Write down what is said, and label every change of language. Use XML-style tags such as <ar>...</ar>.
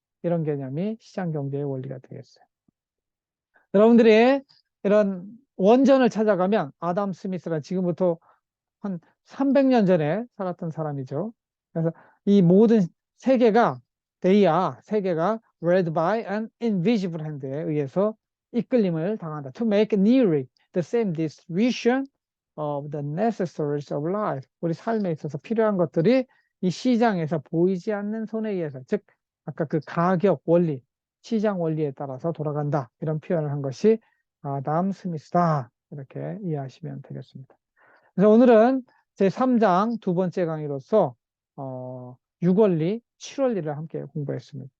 <ko>이런 개념이 시장 경제의 원리가 되겠어요. 여러분들이 이런 원전을 찾아가면 아담 스미스는 지금부터 한 300년 전에 살았던 사람이죠. 그래서 이 모든 세계가 세계가</ko> <en>led by an invisible hand</en> <ko>에 의해서 이끌림을 당한다.</ko> <en>To make nearly the same distribution of the necessaries of life.</en> <ko>우리 삶에 있어서 필요한 것들이 이 시장에서 보이지 않는 손에 의해서, 즉 아까 그 가격 원리, 시장 원리에 따라서 돌아간다. 이런 표현을 한 것이 아담 스미스다. 이렇게 이해하시면 되겠습니다. 그래서 오늘은 제 3장 두 번째 강의로서 6원리, 7원리를 함께 공부했습니다.</ko>